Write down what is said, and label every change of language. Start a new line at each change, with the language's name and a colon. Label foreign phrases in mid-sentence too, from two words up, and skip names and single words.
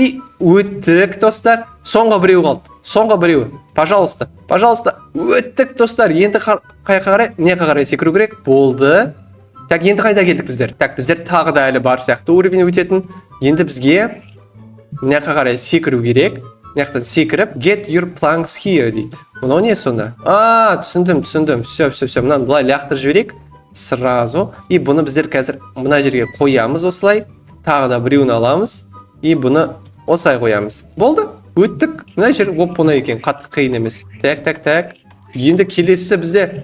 Kazakh: И өттік, достар. Соңғы біреу қалды. Соңғы біреу. Пожалуйста. Өттік, достар. Енді қайқа қарай? Не қарай секіру керек? Болды. Так, енді қайда келдік біздер? Так, біздер тағы да әлі бар сияқты уровень өтетін. Енді бізге мына қарай секіру керек. Мынаяқтан секіріп,
English: get your planks here
Kazakh: дейді. Мынау не сонда? Түсіндім. Все. Мынаны былай лақтырып жіберейік. Сразу. И бұны біздер қазір мына жерге қоямыз осылай. Тағы да біреуін аламыз. И бұны осылай қоямыз. Болды? Өттік. Мына жер оп-оңай екен. Қатты қиын емес. Так. Енді келесі бізде.